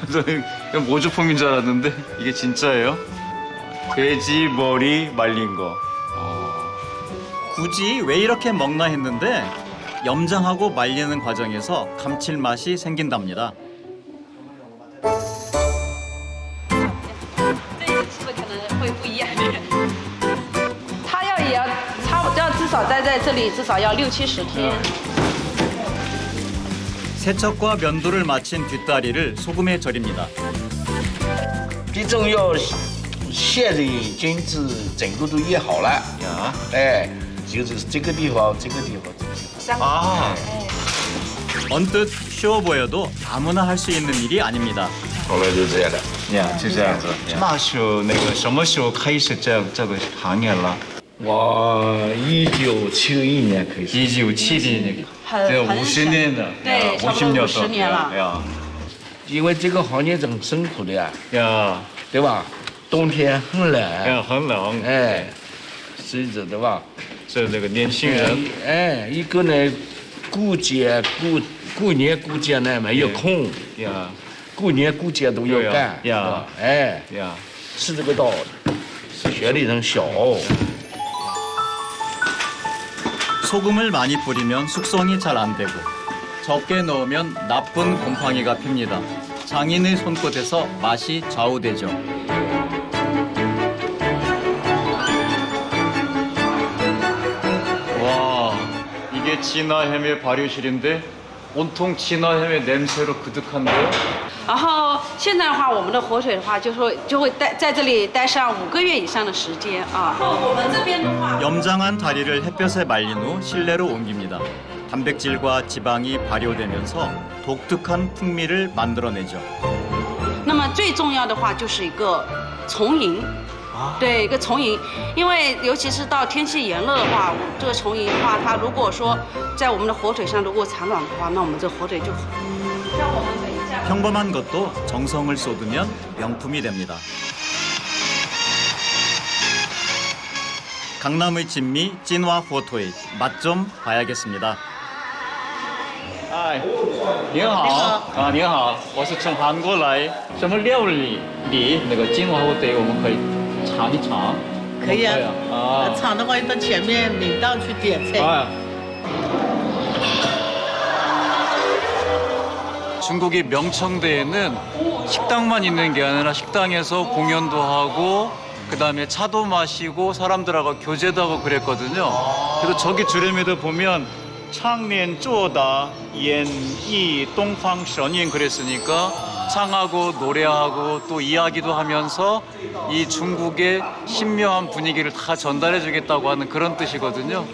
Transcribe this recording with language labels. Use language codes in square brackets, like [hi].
[ko] 저는 모조품인 줄 알았는데 이게 진짜예요? 돼지 머리 말린 거. 굳이 왜 이렇게 먹나 했는데 염장하고 말리는 과정에서 감칠맛이 생긴답니다. [zh] 这个吃的可能会不一样。它也要差不多，至少待在这里至少要60-70天。 [ko] 세척과 면도를 마친 뒷다리를 소금에 절입니다. [zh] 最重要，现在菌子整个都腌好了呀，哎，就是这个地方，这个地方，这个地方。 [ko] 아, 언뜻 쉬워 보여도 아무나 할 수 있는 일이 아닙니다. [zh] 后来就这样的。呀，就这样子。那时候什么时候开始这个行业了？我1971年开始。 1971年，这50年了，对，差不多50年了。呀，因为这个行业很辛苦的呀，呀，对吧？冬天很冷，呀，很冷，哎，是的，对吧？这个年轻人，哎，一个呢，过节过年过节呢没有空呀，过年过节都要干呀，哎呀，是这个道理。学历很小。 [ko] 소금을 많이 뿌리면 숙성이 잘 안 되고 적게 넣으면 나쁜 곰팡이가 핍니다. 장인의 손끝에서 맛이 좌우되죠. 와, 이게 진화햄의 발효실인데 온통 진화햄의 냄새로 그득한데요? [zh] 然后现在的话，我们的火腿的话，就会在这里待上5个月以上的时间啊。我们这边的话， [ko] 염장한 다리를 햇볕에 말린 후 실내로 옮깁니다. 단백질과 지방이 발효되면서 독특한 풍미를 만들어내죠. [zh] 那么最重要的话就是一个丛营。对，一个丛营，因为尤其是到天气炎热的话，这个丛营的话，它如果说在我们的火腿上如果产卵的话，那我们这火腿就很。像我们等一下。 [ko] 평범한 것도 정성을 쏟으면 명품이 됩니다. 강남의 진미 찐화 후어토이 맛 좀 봐야겠습니다. [zh] 哎，您好啊，您好，我是从韩国来，什么料理那个金华火腿我们可以尝一尝。可以啊，啊，尝的话到前面领导去点菜。 [ko] 중국의 명청대에는 식당만 있는 게 아니라 식당에서 공연도 하고 그다음에 차도 마시고 사람들하고 교제도 하고 그랬거든요. 그래서 저기 주름에도 보면 창년 쪼다 옌이 동방선인 그랬으니까 창하고 노래하고 또 이야기도 하면서 이 중국의 신묘한 분위기를 다 전달해 주겠다고 하는 그런 뜻이거든요.